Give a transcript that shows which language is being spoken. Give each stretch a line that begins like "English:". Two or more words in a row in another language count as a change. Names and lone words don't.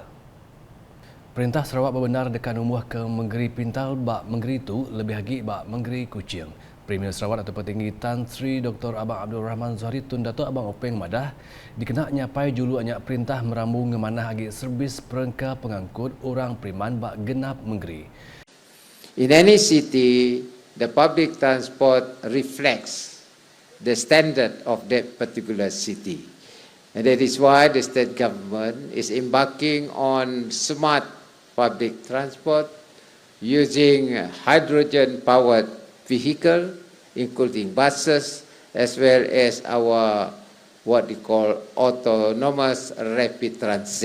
Iban: Perintah Sarawak berbenar dekat umuh ke Menggeri Pintal bak Menggeri itu lebih lagi bak Menggeri Kuching. Premier Sarawak Datuk Petinggi Tan Sri Dr. Abang Abdul Rahman Zohari Tun Datuk Abang Openg madah dikena nyapai julu anyak perintah merambung ngemanah agi servis perengka pengangkut orang priman bak genap Menggeri.
English: In any city, the public transport reflects the standard of that particular city. And that is why the state government is embarking on smart public transport using hydrogen-powered vehicle, including buses, as well as our what we call autonomous rapid transit.